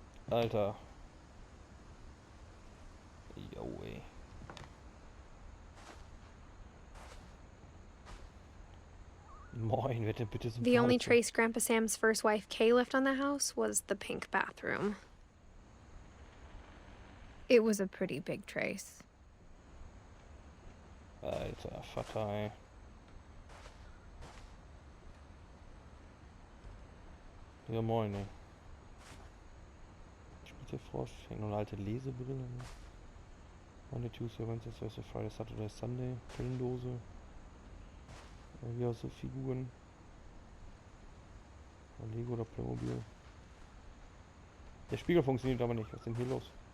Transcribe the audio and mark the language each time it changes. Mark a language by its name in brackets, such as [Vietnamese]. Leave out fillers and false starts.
[German] Alter. Jo, ey. Moin, wer denn bitte so ein [English] The only [German] Badezimmer? [English] trace Grandpa Sam's first wife Kay left on the house was the pink bathroom. It was a pretty big trace. [German] Alter, Vater, ey. Ja, moin, ey. Spielt der Frosch? Hängt noch eine alte Lesebrille. Ne? [English] Monday, Tuesday, Wednesday, Thursday, Friday, Saturday, Sunday. [German] Pillendose. Irgendwie auch so Figuren. Lego oder Playmobil. Der Spiegel funktioniert aber nicht. Was ist denn hier los?